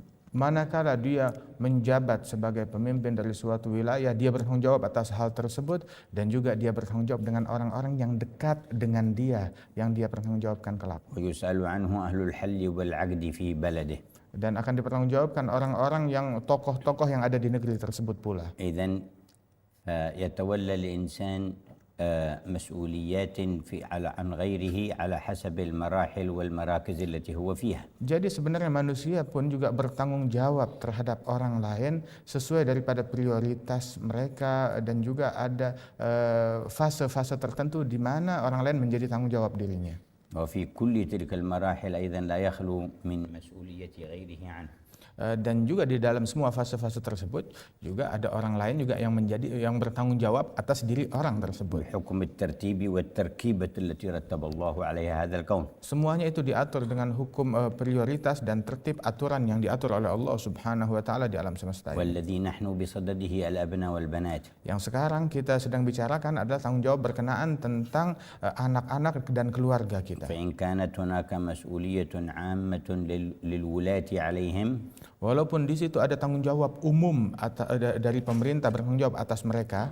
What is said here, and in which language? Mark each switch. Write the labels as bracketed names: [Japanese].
[Indonesian] Manakala dia menjabat sebagai pemimpin dari suatu wilayah, dia bertanggung jawab atas hal tersebut dan juga dia bertanggung jawab dengan orang-orang yang dekat dengan dia yang dia bertanggung jawabkan kelak. [Arabic] ويسأل عنه أهل الحل والعقد في بلده. [Indonesian] Dan akan dipertanggungjawabkan orang-orang yang tokoh-tokoh yang ada di negeri tersebut pula. [Arabic] إذن يتولى الإنسان مسؤوليات عن غيره على حسب المراحل والمراكز التي هو فيها. [Indonesian] Jadi sebenarnya manusia pun juga bertanggung jawab terhadap orang lain sesuai daripada prioritas mereka dan juga ada fase-fase tertentu di mana orang lain menjadi tanggung jawab dirinya. [Arabic] وفي كل تلك المراحل أيضا لا يخلو من مسؤولية غيره عنه. [Indonesian] Dan juga di dalam semua fase-fase tersebut juga ada orang lain juga yang bertanggung jawab atas diri orang tersebut. [Arabic] بحكم الترتيب والتركيبة التي رتب الله عليها هذا الكون. [Indonesian] Semuanya itu diatur dengan hukum prioritas dan tertib aturan yang diatur oleh Allah Subhanahu wa taala di alam semesta ini. [Arabic] والذي نحن بصدده الأبناء والبنات. [Indonesian] Yang sekarang kita sedang bicarakan adalah tanggung jawab berkenaan tentang anak-anak dan keluarga kita. [Arabic] فإن كانت هناك مسؤولية عامة للولاة عليهم. [Indonesian] Walaupun di situ ada tanggung jawab umum dari pemerintah bertanggung jawab atas mereka.